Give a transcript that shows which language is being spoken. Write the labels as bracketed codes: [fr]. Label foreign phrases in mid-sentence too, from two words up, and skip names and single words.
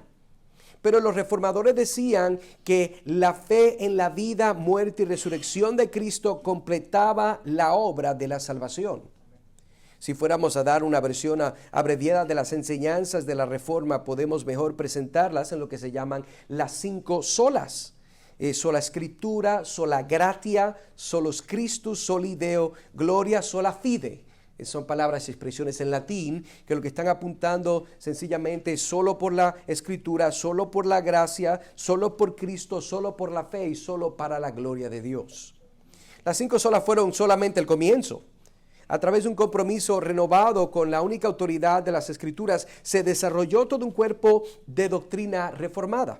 [es] Pero los reformadores decían que la fe en la vida, muerte y resurrección de Cristo completaba la obra de la salvación. Si fuéramos a dar una versión abreviada de las enseñanzas de la Reforma, podemos mejor presentarlas en lo que se llaman las 5 solas. Sola escritura, [la] sola gratia, solus Christus, soli Deo, gloria, sola fide. [es] Son palabras y expresiones en latín que lo que están apuntando sencillamente es solo por la escritura, solo por la gracia, solo por Cristo, solo por la fe y solo para la gloria de Dios. Las 5 solas fueron solamente el comienzo. A través de un compromiso renovado con la única autoridad de las escrituras, se desarrolló todo un cuerpo de doctrina reformada.